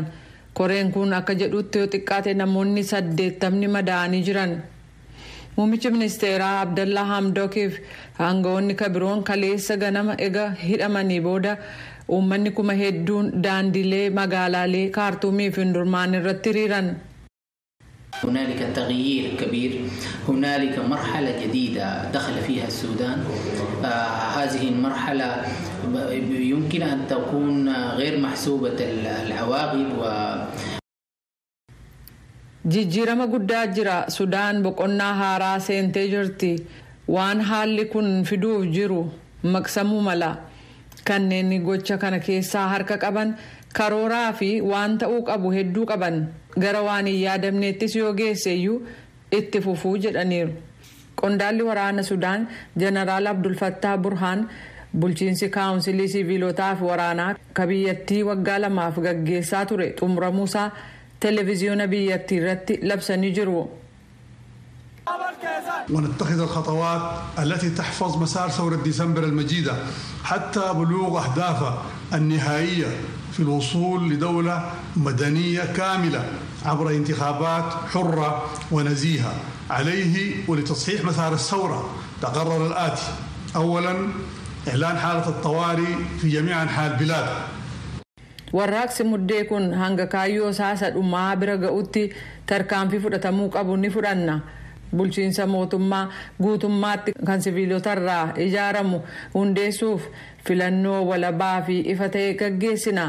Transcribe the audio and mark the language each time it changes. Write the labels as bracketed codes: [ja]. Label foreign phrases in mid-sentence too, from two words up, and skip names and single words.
[om] Koreen kun akka jedhutti yoo xiqqaate namoonni 80 madaa'anii jiran. Muummichi ministeeraa Abdallaa Hamdookiif aangawoonni kabiroon kaleessa ganama ega hidhamanii booda uummanni kuma hedduun daandilee magaalaalee Kaartuumii fi Ndurmaan irratti hiriiran. [ar] هنالك تغيير كبير، هنالك مرحلة جديدة دخل فيها السودان. هذه المرحلة يمكن أن تكون غير محسوبة العواقب [om] jijjiirama guddaa jira. Sudaan boqonnaa haaraa seentee jirti. Waan haalli kun fiduuf jiru maqsamuu mala. Kanneen gocha kana keessaa harka qaban karooraa fi waan ta'uu qabu hedduu qaban. Gara waan hin yaadamneettis yoo geesseeyyuu itti fufuu jedhaniiru. Qondaalli waraana Sudaan Jeneraal Abdul Fattah Burhaan bulchiinsi kaawunsilii siviilotaa fi waraanaa ka biyyattii waggaa 2 gaggeessaa ture xumuramuusaa televiziyoona biyyattii irratti labsanii jiru. [ar] ونتخذ الخطوات التي تحفظ مسار ثورة ديسمبر المجيدة حتى بلوغ أهدافها النهائية في الوصول لدولة مدنية كاملة عبر انتخابات حرة ونزيهة. عليه ولتصحيح مسار الثورة تقرر الآتي: أولاً إعلان حالة الطوارئ في جميع أنحاء البلاد. [om] warraaqsi muddee kun hanga kaayyoo saasa dhumaa bira ga'utti tarkaanfii fudhatamuu qabu ni fudhanna. Bulchiinsa mootummaa guutummaatti kan siviilotarraa ijaaramu hundeessuuf filannoo walabaa fi ifa ta'e gaggeessina.